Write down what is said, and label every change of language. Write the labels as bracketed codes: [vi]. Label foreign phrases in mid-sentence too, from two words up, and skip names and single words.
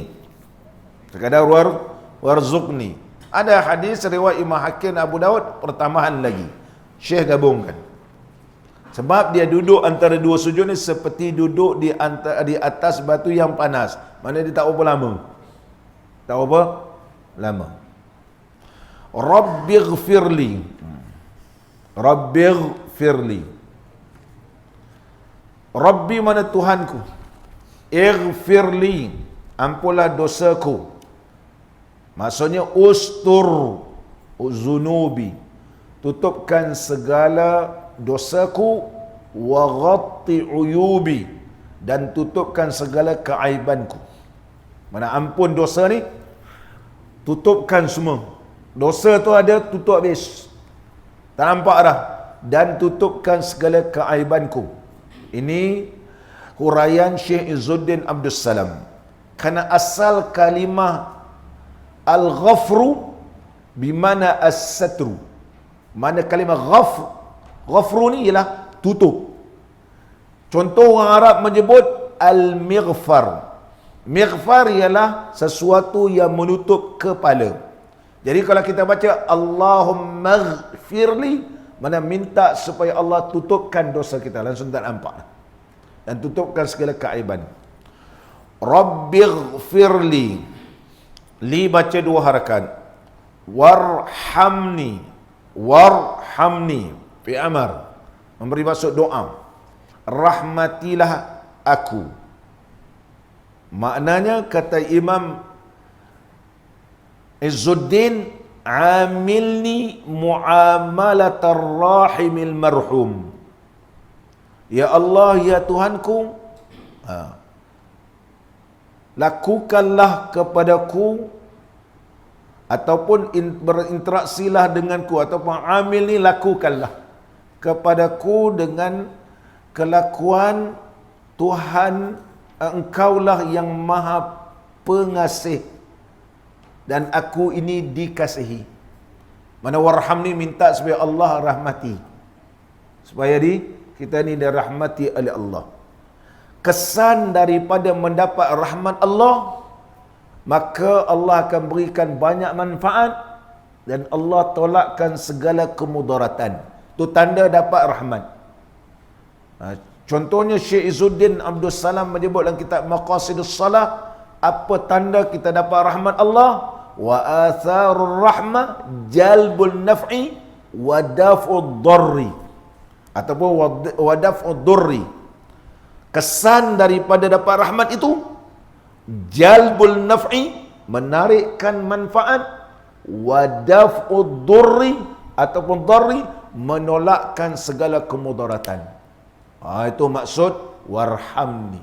[ms] Sekadar warzuqni. Ada hadis riwayat Imam Hakim Abu Daud pertambahan lagi. Syekh gabungkan. Sebab dia duduk antara dua sujud ni seperti duduk di atas batu yang panas. Mana dia tak berapa lama. Tak berapa lama. [ar] Rabbighfirli. رب اغفر لي. رب [ms] mana Tuhanku. Ighfirli. Ampunlah dosaku. Maksudnya [ar] استر ذنوبي. [ms] Tutupkan segala dosaku [ar] وغط عيوبي, [ms] dan tutupkan segala keaibanku. Mana ampun dosa ni, tutupkan semua. Dosa tu ada, tutup habis. Tak nampak dah. Dan tutupkan segala keaibanku. Ini huraian Syekh Izzuddin Abdul Salam. Kerana asal kalimah [ar] الغفر بمعنى الستر. [ms] Mana kalimah ghafru ni ialah tutup. Contoh orang Arab menyebut al-mighfar. Mighfar ialah sesuatu yang menutup kepala. Jadi kalau kita baca [ar] اللهم اغفر لي, [ms] mana minta supaya Allah tutupkan dosa kita, langsung tak nampak. Dan tutupkan segala keaiban. Rabbighfirli. Li baca dua harakat. [ar] وارحمني. وارحمني. فعل أمر. [ms] Memberi maksud doa. Rahmatilah aku. Maknanya kata Imam Izzuddin, [ar] عاملني معاملة الراحم للمرحوم. [ms] Ya Allah, ya Tuhanku, lakukanlah kepadaku ataupun berinteraksilah denganku, ataupun amil ni lakukanlah kepadaku dengan kelakuan Tuhan, engkaulah yang maha pengasih dan aku ini dikasihi. Mana warham ni minta supaya Allah rahmati, supaya kita ni dirahmati oleh Allah. Kesan daripada mendapat rahmat Allah, maka Allah akan berikan banyak manfaat dan Allah tolakkan segala kemudaratan. Itu tanda dapat rahmat. Contohnya Syekh Izzuddin Abdul Salam menyebut dalam kitab Maqasidus Salah, apa tanda kita dapat rahmat Allah? [ar] وأثر الرحمة جلب النفع ودفع الضر، ataupun ودفع الضر. [ms] Kesan daripada dapat rahmat itu [ar] جلب النفع, [ms] menarikkan manfaat, [ar] ودفع الضر [ms] ataupun darri, menolakkan segala kemudaratan. Itu maksud warhamni.